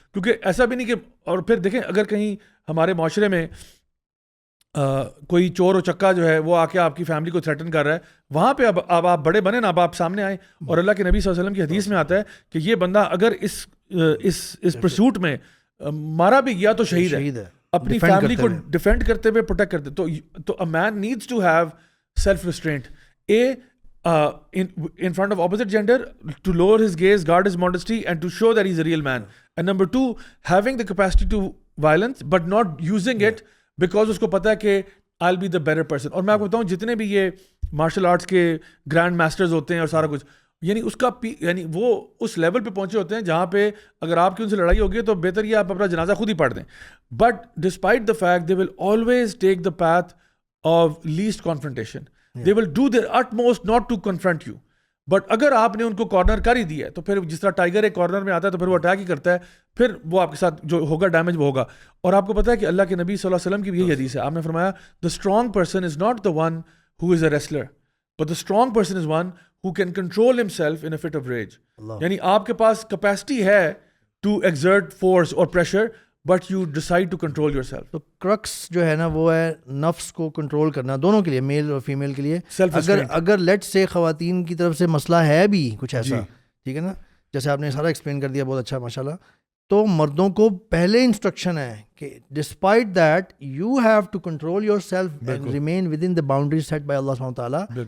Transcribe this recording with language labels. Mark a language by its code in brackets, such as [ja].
[ur] کیونکہ ایسا بھی نہیں کہ, اور پھر دیکھیں اگر کہیں ہمارے معاشرے میں کوئی چور و چکا جو ہے وہ آ کے آپ کی فیملی کو تھریٹن کر رہا ہے, وہاں پہ اب آپ بڑے بنے نا, اب آپ سامنے آئیں. اور اللہ کے نبی صلی اللہ علیہ وسلم کی حدیث میں آتا ہے کہ یہ بندہ اگر اس پرسوٹ میں مارا بھی گیا تو شہید ہے, اپنی فیملی کو ڈیفینڈ کرتے ہوئے, پروٹیکٹ کرتے. [en] تو a man needs to have self restraint, in front of opposite gender, to lower his gaze, guard his modesty and to show that he's a real man. And number 2, having the capacity to violence but not using it because [ur] اس کو پتا ہے کہ [en] I'll be the better person. [ur] اور میں آپ کو بتاؤں جتنے بھی یہ مارشل آرٹس کے گرینڈ ماسٹرز ہوتے ہیں اور سارا کچھ, یعنی اس کا یعنی وہ اس لیول پہ پہنچے ہوتے ہیں جہاں پہ اگر آپ کی ان سے لڑائی ہوگی تو بہتر یہ آپ اپنا جنازہ خود ہی پڑھ دیں. [en] But despite the fact they will always take the path of least confrontation. They will do their utmost not to confront you. [ur] But اگر آپ نے ان کو کارنر کر ہی دیا ہے تو پھر جس طرح ٹائیگر ایک کارنر میں آتا ہے تو پھر وہ اٹیک ہی کرتا ہے, پھر وہ آپ کے ساتھ جو ہوگا ڈیمیج وہ ہوگا. اور آپ کو پتا ہے کہ اللہ کے نبی صلی اللہ علیہ وسلم کی بھی یہی حدیث ہے, آپ نے فرمایا [en] the strong person is not the one who is a wrestler but the strong person is one who can control himself in a fit of rage. [ur] یعنی آپ کے پاس کیپیسٹی ہے [en] to exert force or pressure but you decide to control yourself. [ur] تو crux جو ہے نا وہ ہے نفس کو کنٹرول کرنا, دونوں کے لیے, میل اور فیمیل کے لیے. اگر لیٹ سے خواتین کی طرف سے مسئلہ ہے بھی کچھ ایسا, ٹھیک ہے نا, جیسے آپ نے سارا ایکسپلین کر دیا, بہت اچھا ماشاءاللہ, تو مردوں کو پہلے انسٹرکشن ہے کہ [en] Despite that you have to control your self and remain within the boundaries set by Allah سبحانہ وتعالیٰ.